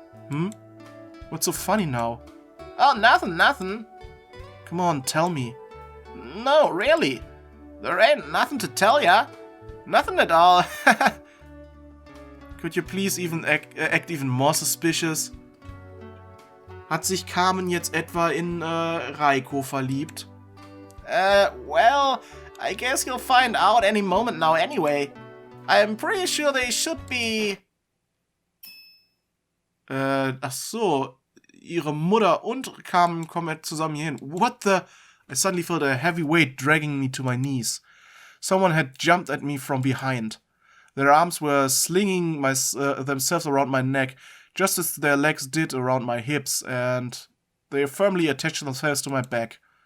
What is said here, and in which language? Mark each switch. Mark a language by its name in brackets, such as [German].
[English] Hmm? What's so funny now? Oh, nothing. Come on, tell me. No, really. There ain't nothing to tell ya. Nothing at all. Could you please even act even more suspicious? [German] Hat sich Carmen jetzt etwa in Raiko verliebt? [English] Well, I guess you'll find out any moment now anyway. I'm pretty sure they should be... [German] ach so. Ihre Mutter und Carmen kommen zusammen hier hin. [English] What the... I suddenly felt a heavy weight dragging me to my knees. Someone had jumped at me from behind. Their arms were slinging themselves around my neck, just as their legs did around my hips, and they firmly attached themselves to my back.